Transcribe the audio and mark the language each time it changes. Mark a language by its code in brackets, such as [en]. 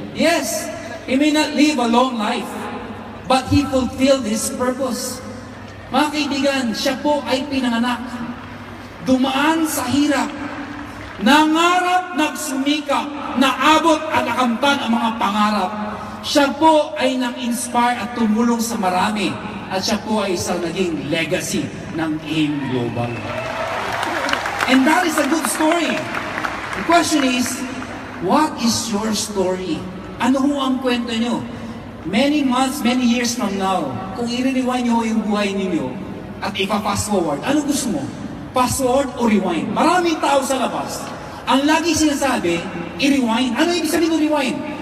[en] Yes, he may not live a long life, but he fulfilled his purpose. [tl] Mga kaibigan, siya po ay pinanganak. Dumaan sa hirap. Nangarap, nagsumikap, naabot at nakamtan ang mga pangarap. Siya po ay nang-inspire at tumulong sa marami. At siya po ay isang naging legacy ng AIM Global. [en] And that is a good story. The question is, what is your story? [tl] Ano ho ang kwento nyo? [en] Many months, many years from now, [tl] kung i-rewind nyo yung buhay ninyo at ipa-fast forward, ano gusto mo? Fast forward o rewind? Maraming tao sa labas. Ang lagi sinasabi, i-rewind. Ano ibig sabihin ng rewind?